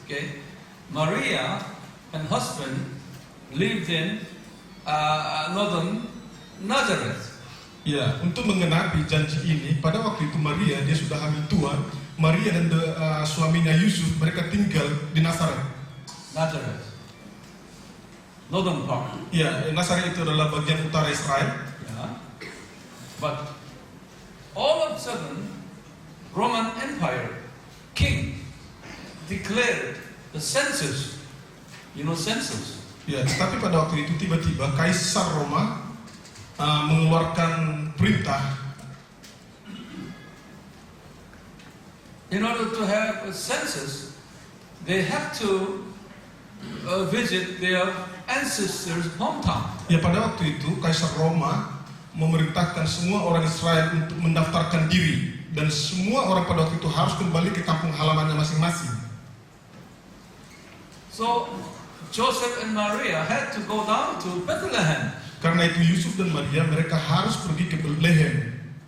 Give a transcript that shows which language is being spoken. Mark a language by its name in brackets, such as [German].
[English] Okay, Maria and husband lived in northern Nazareth. [Indonesian] Ya, untuk mengenapi janji ini, pada waktu itu Maria dia sudah hamil tua. Maria dan suaminya Yusuf mereka tinggal di Nazaret. [English] Nazareth, northern part. [Indonesian] Ya, Nazaret itu adalah bagian utara Israel. [English] Yeah. But all of a sudden, Roman Empire king declared the census. You know census. [Indonesian] Ya, tetapi pada waktu itu tiba-tiba Kaisar Roma mengeluarkan perintah. [English] In order to have a census, they have to visit their ancestors' hometown. [Indonesian] Ya, pada waktu itu Kaisar Roma memerintahkan semua orang Israel untuk mendaftarkan diri, dan semua orang pada waktu itu harus kembali ke kampung halamannya masing-masing. [English] So Joseph and Maria had to go down to Bethlehem. [Indonesian] Karena itu Yusuf dan Maria mereka harus pergi ke Bethlehem